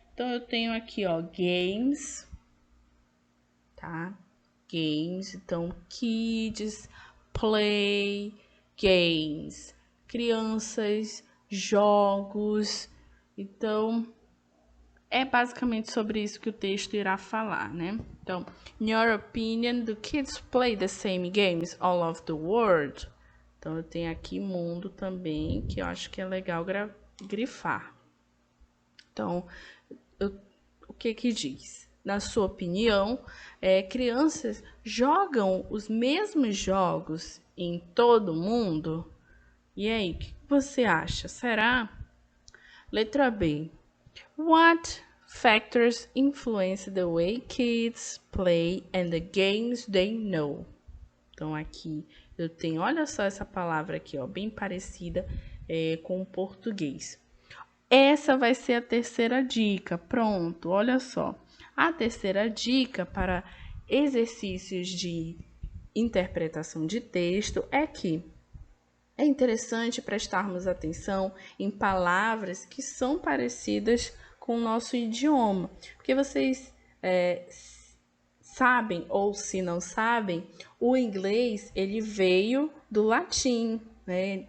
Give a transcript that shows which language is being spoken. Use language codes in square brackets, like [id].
[pt] Então, eu tenho aqui, ó, games, tá? [en] Games, [pt] então, [en] kids, play, games, [pt] crianças, jogos. Então, é basicamente sobre isso que o texto irá falar, né? Então, [en] in your opinion, do kids play the same games all over the world? [pt] Então, eu tenho aqui mundo também, que eu acho que é legal grifar. Então, o que que diz? Na sua opinião, crianças jogam os mesmos jogos em todo o mundo? E aí, o que você acha? Será? Letra B. [en] What factors influence the way kids play and the games they know? [pt] Então, aqui eu tenho, olha só essa palavra aqui, ó, bem parecida com o português. Essa vai ser a terceira dica. Pronto, olha só. A terceira dica para exercícios de interpretação de texto é que é interessante prestarmos atenção em palavras que são parecidas com o nosso idioma, porque vocês sabem, ou se não sabem, o inglês ele veio do latim, né?